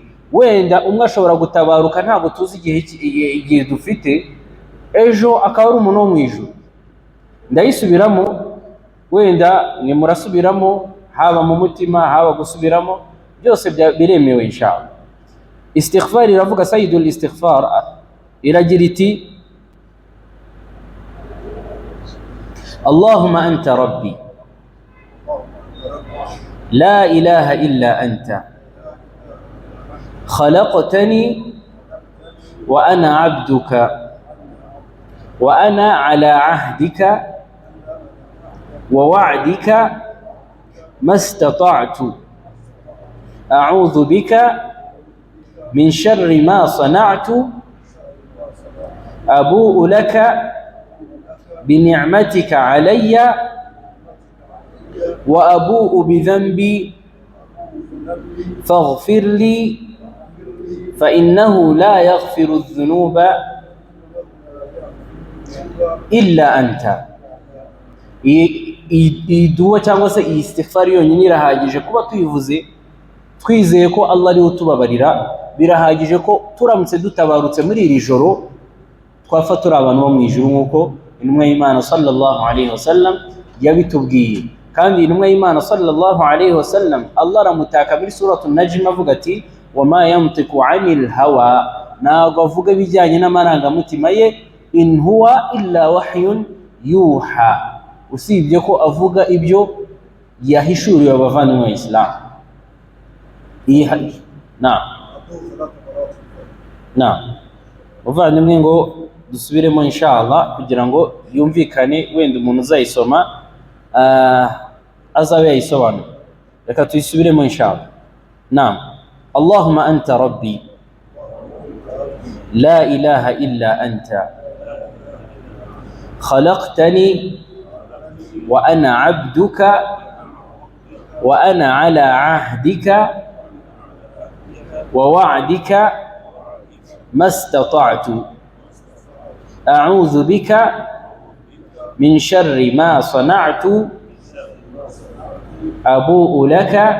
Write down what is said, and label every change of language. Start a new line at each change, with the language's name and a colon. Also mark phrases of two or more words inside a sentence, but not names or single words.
Kinyarwanda: Wenda umwe ashobora gutabaruka ntabwo tuzi igihe dufite, ejo akaba ari umuntu wo mu ijuru. Ndayisubiramo, wenda mwe murasubiramo, haba mu mutima haba gusubiramo, byose biremewe inshallah. Istighfar iravuga,
Arabic: سيد الاستغفار
Kinyarwanda: iragira iti
Arabic: اللهم أنت ربي لا إله إلا أنت خلقتني وأنا عبدك وأنا على عهدك ووعدك ما استطعت أعوذ بك من شر ما صنعت أبوء لك بنعمتك علي وأبوء بذنبي فاغفر لي فإنه لا يغفر الذنوب إلا أنت.
Kinyarwanda: iyi duwa cyangwa se iyi istighfar yonyine irahagije kuba tuyivuze twizeye ko Allah ari utubabarira. Birahagije ko turamutse dutabarutse muri iri joro twafatura abantu bo mu ijuru, nk'uko intumwa y'Imana
Arabic: صلى الله عليه وسلم
Kinyarwanda: yabitubwiye. Kandi intumwa y'Imana
Arabic: صلى الله عليه وسلم
Kinyarwanda: Allah aramutaka muri suratul Najm avuga ati
Arabic: وما ينطق عن الهوى,
Kinyarwanda: ntabwo avuga bijyanye n'amarangamutima ye,
Arabic: إن هو إلا وحي يوحى,
Kinyarwanda: usibye ko avuga ibyo yahishuriwe abavandimwe Islam. Bavandimwe ngo dusubiremo inshallah kugira ngo yumvikane, wenda umuntu uzayisoma azabe yayisobanura. Reka tuyisubiremo inshallah.
Arabic: اللهم أنت ربي لا إله إلا أنت خلقتني وأنا عبدك وأنا على عهدك ووعدك ما استطعت أعوذ بك من شر ما صنعت أبوء لك